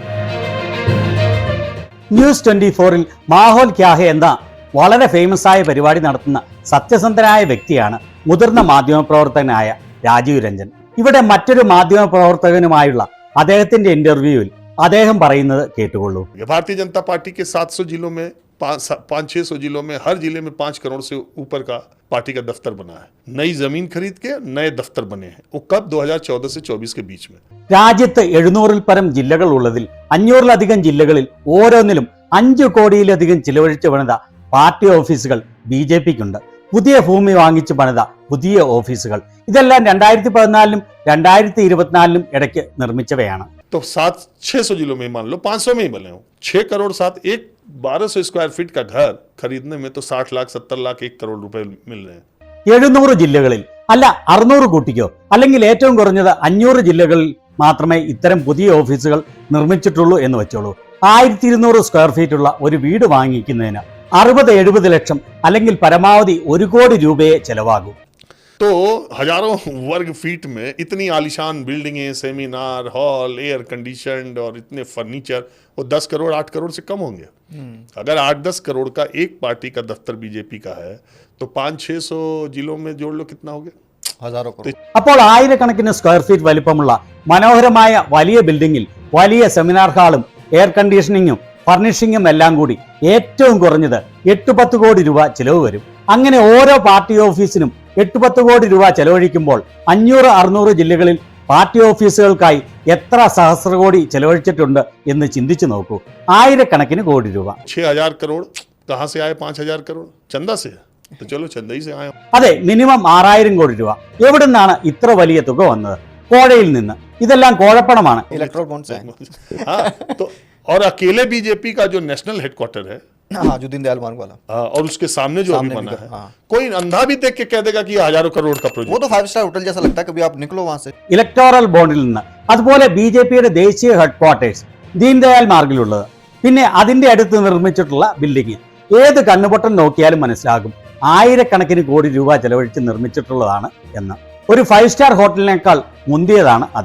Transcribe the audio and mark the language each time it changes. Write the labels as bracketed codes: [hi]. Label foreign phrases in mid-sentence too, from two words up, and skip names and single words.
[ml] ന്യൂസ് 24ൽ മാഹോൽ ക്യാ ഹെ എന്ന വളരെ ഫേമസ് ആയ പരിപാടി നടത്തുന്ന സത്യസന്ധനായ വ്യക്തിയാണ് മുതിർന്ന മാധ്യമപ്രവർത്തകനായ രാജീവ് രഞ്ജൻ. ഇവിടെ മറ്റൊരു മാധ്യമപ്രവർത്തകനുമായുള്ള അദ്ദേഹത്തിന്റെ ഇന്റർവ്യൂവിൽ അദ്ദേഹം പറയുന്നത് കേട്ടുകൊള്ളൂ. [hi] भारतीय जनता पार्टी के 700 जिलों में 500-600 जिलों में हर जिले में 5 करोड़ से ऊपर का पार्टी का दफ्तर बना है. नई जमीन खरीद के नए दफ्तर बने हैं. वो कब 2014 से 24 के बीच में. [ml] രാജ്യത്ത് 700-ൽ പരം ജില്ലകൾ ഉള്ളതിൽ 500-ലധികം ജില്ലകളിൽ ഓരോന്നിലും 5 കോടിയിലധികം ചിലവഴിച്ച് പണിത പാർട്ടി ഓഫീസുകൾ BJPക്കുണ്ട്. പുതിയ ഭൂമി വാങ്ങിച്ച് പണിത പുതിയ ഓഫീസുകൾ ഇതെല്ലാം 2014-ലും 2024-ലും ഇടയ്ക്ക് നിർമ്മിച്ചവയാണ്. [hi] तो 600 जिलों में मान लो 500 में ही बने हो. 6 करोड़ 7 एक 1200 [en] square feet [hi] का घर खरीदने में तो 60 लाख 70 लाख 1 करोड़ रुपए मिल रहे हैं. [ml] 700 ജില്ലകളിൽ അല്ല 600 കൂട്ടിക്കോ, അല്ലെങ്കിൽ ഏറ്റവും കുറഞ്ഞത് 500 ജില്ലകളിൽ മാത്രമേ ഇത്തരം പുതിയ ഓഫീസുകൾ നിർമ്മിച്ചിട്ടുള്ളൂ എന്ന് വെച്ചോളൂ. 1200 [en] square feet [ml] ഉള്ള ഒരു വീട് വാങ്ങിക്കുന്നതിന് 60-70 ലക്ഷം അല്ലെങ്കിൽ പരമാവധി 1 കോടി രൂപയെ ചെലവാകും. [hi] तो हजारों वर्ग फीट में इतनी आलीशान बिल्डिंगें, [en] seminar hall, air conditioned [hi] और इतने फर्नीचर, वो 10 करोड़ 8 करोड़ से कम होंगे. अगर 8-10 करोड़ का एक पार्टी का दफ्तर BJP का है तो 500-600 जिलों में जोड़ लो कितना हो गया? हजारों करोड़. [ml] അപ്പോൾ ആയിരക്കണക്കിന് [en] square feet [ml] വലിപ്പമുള്ള മനോഹരമായ വലിയ ബിൽഡിംഗിൽ വലിയ സെമിനാർ ഹാളും എയർ കണ്ടീഷനിങ്ങും ഫർണിഷിങ്ങും എല്ലാം കൂടി ഏറ്റവും കുറഞ്ഞത് 8-10 കോടി രൂപ ചിലവ് വരും. അങ്ങനെ ഓരോ പാർട്ടി ഓഫീസിനും 8-10 കോടി രൂപ ചെലവഴിക്കുമ്പോൾ 500-600 ജില്ലകളിൽ പാർട്ടി ഓഫീസുകൾക്കായി എത്ര സഹസ്ര കോടി ചെലവഴിച്ചിട്ടുണ്ട് എന്ന് ചിന്തിച്ചു നോക്കൂ. ആയിരക്കണക്കിന് കോടി രൂപ. [hi] 6000 करोड़ कहां से आए? 5000 करोड़ चंदा से. तो चलो चंदा ही से आए. [ml] അതെ, മിനിമം 6000 കോടി രൂപ. എവിടെ നിന്നാണ് ഇത്ര വലിയ തുക വന്നത്? കോഴയിൽ നിന്ന്. ഇതെല്ലാം കോഴപ്പണമാണ്. [en] electoral bonds [hi] हैं. हाँ, तो और अकेले BJP का जो [en] national headquarter [hi] है, हाँ, जो दीनदयाल मार्ग वाला, और उसके सामने जो अभी बना है, हाँ. कोई अंधा भी देख के कह देगा कि ये हजारों करोड़ का प्रोजेक्ट. वो तो 5 [en] star hotel [hi] जैसा लगता है, कभी आप निकलो वहां से. [ml] ഇലക്ടോറൽ ബോണ്ടിൽ നിന്ന്. അതുപോലെ BJPയുടെ ദേശീയ ഹെഡ്ക്വാർട്ടേഴ്സ് ദീൻദയാൽ മാർഗിലുള്ളത്. പിന്നെ അതിന്റെ അടുത്ത് നിർമ്മിച്ചിട്ടുള്ള ബിൽഡിംഗ് ഏത് കണ്ണുപൊട്ടൻ നോക്കിയാലും മനസ്സിലാകും ആയിരക്കണക്കിന് കോടി രൂപ ചെലവഴിച്ച് നിർമ്മിച്ചിട്ടുള്ളതാണ് എന്ന്. ഒരു 5 സ്റ്റാർ ഹോട്ടലിനേക്കാൾ മുന്തിയതാണ് അത്.